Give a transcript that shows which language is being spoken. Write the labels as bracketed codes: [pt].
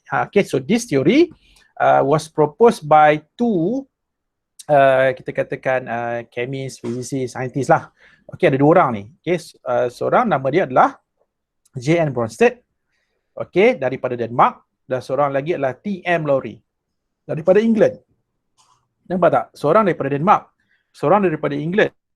[en] Okay, so this theory was proposed by two [ms] kita katakan [en] chemist, physicist, scientist lah. [ms] Okay, ada dua orang ni. Okay, seorang nama dia adalah J.N. Bronsted, okay, daripada Denmark, dan seorang lagi adalah T.M. Lowry daripada England. Nampak tak? Seorang daripada Denmark, seorang daripada England.